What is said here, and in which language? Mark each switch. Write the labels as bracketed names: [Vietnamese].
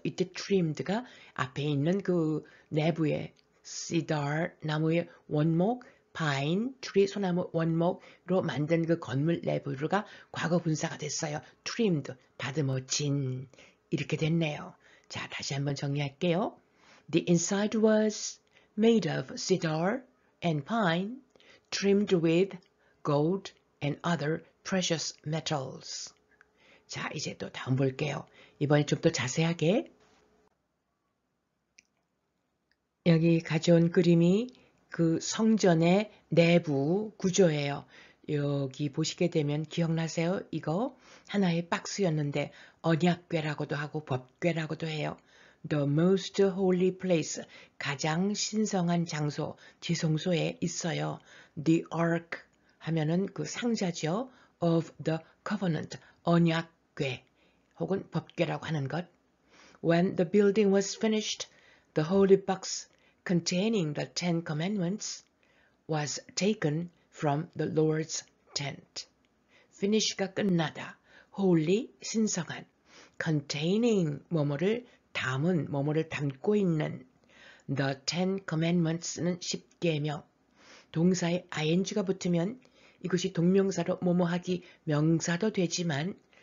[Korean] 이때 trimmed가 앞에 있는 그 내부에 cedar 나무의 원목, pine, tree 소나무 원목으로 만든 그 건물 내부가 과거 분사가 됐어요. trimmed, 다듬어진 이렇게 됐네요. 자, 다시 한번 정리할게요. [English] The inside was made of cedar and pine, trimmed with gold and other precious metals. [Korean] 자, 이제 또 다음 볼게요. 이번에 좀 더 자세하게. 여기 가져온 그림이 그 성전의 내부 구조예요. 여기 보시게 되면 기억나세요? 이거 하나의 박스였는데 언약궤라고도 하고 법궤라고도 해요. [English] The most holy place, [Korean] 가장 신성한 장소, 지성소에 있어요. The ark 하면은 그 상자죠. [English] of the covenant, [Korean] 언약궤 혹은 법궤라고 하는 것. [English] When the building was finished, the holy box containing the Ten Commandments was taken from the Lord's tent. [Korean] finish가 끝나다, holy, 신성한, containing, 뭐뭐를 담은, 뭐뭐를 담고 있는, the Ten Commandments는 10계명, 동사에 ing가 붙으면 이것이 동명사로 뭐뭐하기 명사도 되지만